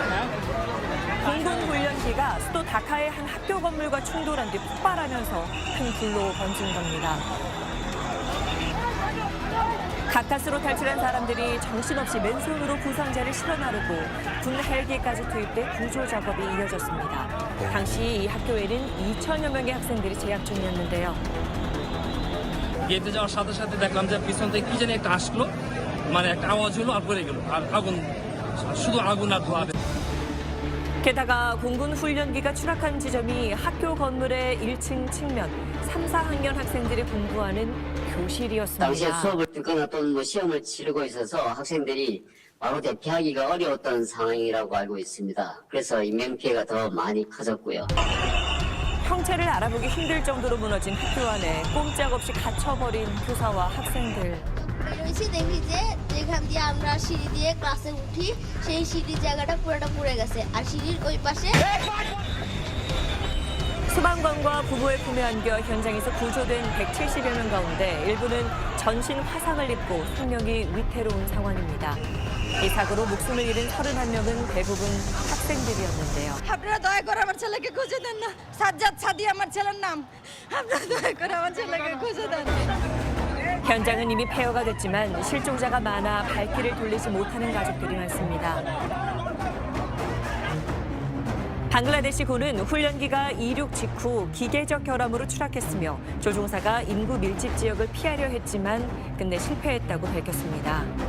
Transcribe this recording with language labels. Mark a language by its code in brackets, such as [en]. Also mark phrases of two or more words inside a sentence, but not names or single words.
[ko] 공군 훈련기가 수도 다카의 한 학교 건물과 충돌한 뒤 폭발하면서 큰 불로 번진 겁니다. 가까스로 탈출한 사람들이 정신없이 맨손으로 부상자를 실어 나르고 군 헬기까지 투입돼 구조 작업이 이어졌습니다. 당시 이 학교에는 2천여 명의 학생들이 재학 중이었는데요. [bn] গেটে যাওয়ার সাথে সাথে দেখলাম যে পিছন থেকে কি জানি একটা আসলো মানে একটা আওয়াজ হলো আর পড়ে গেল আর আগুন শুধু আগুন আর ধোঁয়া [ko] 게다가 공군 훈련기가 추락한 지점이 학교 건물의 1층 측면 3, 4학년 학생들이 공부하는 교실이었습니다. 당시에 수업을 듣거나 또는 뭐 시험을 치르고 있어서 학생들이 바로 대피하기가 어려웠던 상황이라고 알고 있습니다. 그래서 인명피해가 더 많이 커졌고요. 형체를 알아보기 힘들 정도로 무너진 학교 안에 꼼짝없이 갇혀버린 교사와 학생들. [bn] এসে দেখি যে যেখান দিয়ে আমরা সিঁড়ি দিয়ে ক্লাসে উঠি সেই সিঁড়ির জায়গাটা পুরোটা পুড়ে গেছে আর সিঁড়ির ওই পাশে [ko] 소방관과 부부의 품에 안겨 현장에서 구조된 170여 명 가운데 일부는 전신 화상을 입고 생명이 위태로운 상황입니다. 이 사고로 목숨을 잃은 31명은 대부분 학생들이었는데요. [bn] আপনারা দয়া করে আমার ছেলেকে খুঁজে দেন না সাজ্জাদ সাদি আমার ছেলের নাম আপনারা দয়া করে আমার ছেলেকে খুঁজে দেন [ko] 현장은 이미 폐허가 됐지만 실종자가 많아 발길을 돌리지 못하는 가족들이 많습니다. 방글라데시군은 훈련기가 이륙 직후 기계적 결함으로 추락했으며 조종사가 인구 밀집 지역을 피하려 했지만 끝내 실패했다고 밝혔습니다.